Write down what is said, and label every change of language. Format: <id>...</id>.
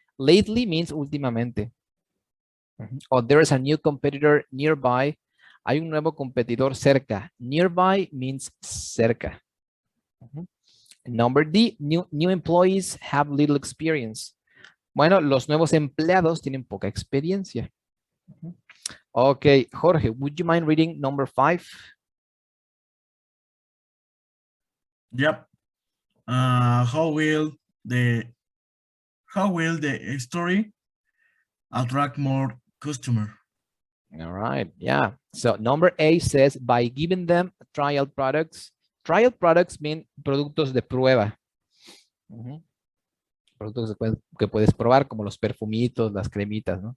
<en>Lately means últimamente. Or there is a new competitor nearby.</en> <es>Hay un nuevo competidor cerca.</es> <en>Nearby means cerca. Number D, new employees have little experience.</en> <es>Bueno, los nuevos empleados tienen poca experiencia.</es> <en>Okay, Jorge, would you mind reading number 5? Yep. How will the story attract more customer? All right, yeah. So number A says by giving them trial products. Trial products mean</en> <es>productos de prueba. Productos que puedes probar, como los perfumitos, las cremitas, ¿no?</es>